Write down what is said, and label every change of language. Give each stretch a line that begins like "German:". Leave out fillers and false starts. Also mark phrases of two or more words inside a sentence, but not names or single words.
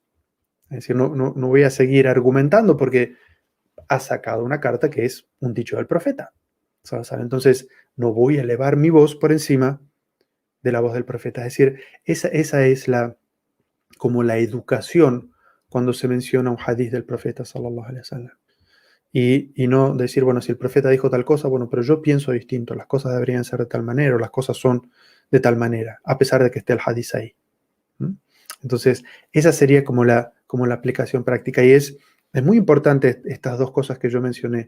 Spanish: Es decir, no voy a seguir argumentando porque ha sacado una carta que es un dicho del profeta. ¿Sabes? Entonces, no voy a elevar mi voz por encima de la voz del profeta. Es decir, esa es como la educación cuando se menciona un hadiz del profeta
Arabic: صلى الله عليه وسلم.
Spanish: Y no decir, bueno, si el profeta dijo tal cosa, bueno, pero yo pienso distinto, las cosas deberían ser de tal manera o las cosas son de tal manera, a pesar de que esté el hadiz ahí. ¿Mm? Entonces, esa sería como la aplicación práctica y es muy importante estas dos cosas que yo mencioné.